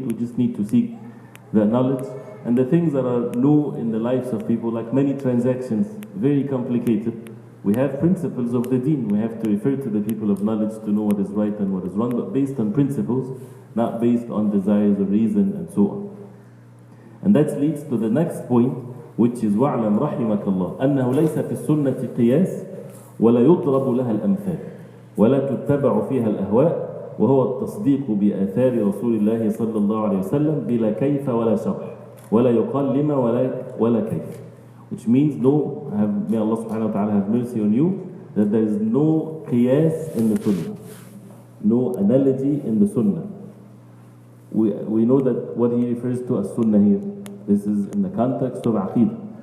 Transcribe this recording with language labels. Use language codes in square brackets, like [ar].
[en] We just need to seek the knowledge. And the things that are new in the lives of people, like many transactions, very complicated. We have principles of the deen. We have to refer to the people of knowledge to know what is right and what is wrong, but based on principles, not based on desires or reason and so on. And that leads to the next point, which is [ar] وَاعْلَمْ رَحِمَكَ اللَّهِ أَنَّهُ لَيْسَ فِي السُنَّةِ قِيَاسٍ وَلَا يُضْرَبُ لَهَا الْأَمْثَالِ وَلَا تُتَّبَعُ فِيهَا الْأَهْوَاء وهو التصديق بآثار رسول الله صلى الله عليه وسلم بلا كيف ولا شرح ولا يقال لما ولا كيف. [en] Which means may Allah subhanahu wa ta'ala have mercy on you, that there is no qiyas in the sunnah, no analogy in the sunnah. We know that what he refers to as sunnah here, this is in the context of aqidah.